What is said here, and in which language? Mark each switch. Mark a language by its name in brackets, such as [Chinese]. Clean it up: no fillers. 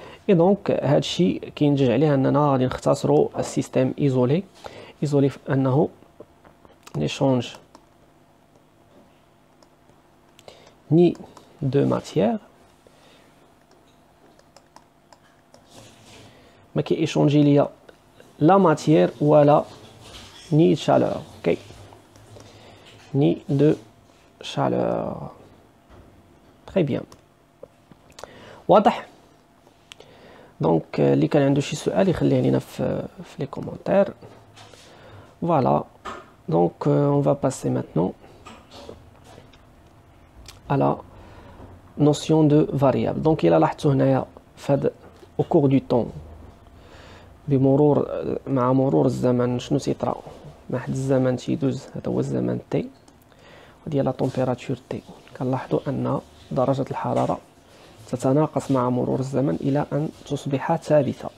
[Arabic] اي دونك هادشي كينتج عليه اننا غادي نختصروا السيستيم ايزولي في انه [French] l'échange ni de matière [Arabic] ما كي échanger ليا la matière ولا [French] ni de chaleur. ok, ni de chaleur. très bien, واضح. [Arabic] دونك اللي كان عنده شي سؤال يخليه لينا في لي كومونتير. [French] Voilà, donc on va passer maintenant à la notion de variable. [Arabic] Donc il a لاحظتوا هنايا فهاد [French] au cours du temps [Arabic] بمرور مع مرور الزمن شنو تيطرا، مع حد الزمن تيدوز، هذا هو الزمن تي وديال لا تمبيراتور تي. كنلاحظوا ان درجه الحراره تتناقص مع مرور الزمن الى ان تصبح ثابته.